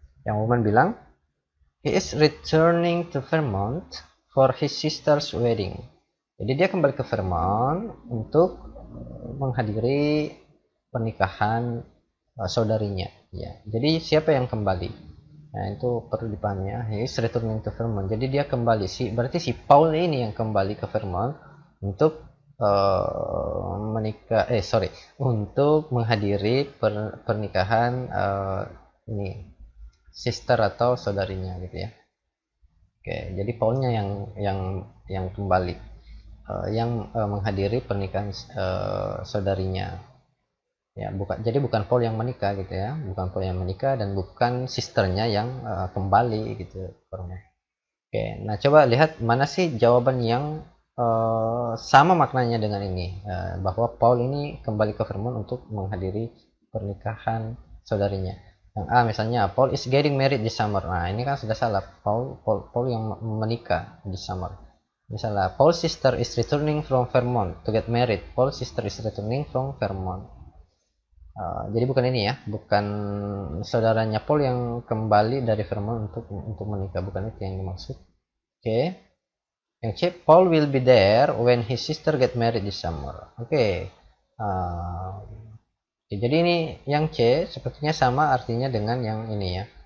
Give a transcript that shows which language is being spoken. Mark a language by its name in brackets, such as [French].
[Indonesian] Yang woman bilang [English] he is returning to Vermont for his sister's wedding. [Indonesian] Jadi dia kembali ke Vermont untuk menghadiri pernikahan saudarinya ya. Jadi siapa yang kembali? Nah itu perlu dipahami ya. [English] He is returning to Vermont. [Indonesian] Jadi dia kembali berarti si Paul ini yang kembali ke Vermont untuk untuk menghadiri pernikahan ini sister atau saudarinya gitu ya. Oke, jadi Paulnya yang kembali menghadiri pernikahan saudarinya ya, bukan Paul yang menikah gitu ya, bukan Paul yang menikah dan bukan sisternya yang kembali gitu. Oke, nah coba lihat mana sih jawaban yang sama maknanya dengan ini, bahwa Paul ini kembali ke Vermont untuk menghadiri pernikahan saudarinya. Yang A misalnya [English] Paul is getting married this summer. [Indonesian] Nah ini kan sudah salah, Paul yang menikah di summer. Misalnya [English] Paul's sister is returning from Vermont to get married. Paul's sister is returning from Vermont. [Indonesian] Jadi bukan ini ya, bukan saudaranya Paul yang kembali dari Vermont untuk menikah, bukan itu yang dimaksud. Oke. Yang C, [English] Paul will be there when his sister get married this summer. [Indonesian] Oke. Jadi ini yang C sepertinya sama artinya dengan yang ini ya.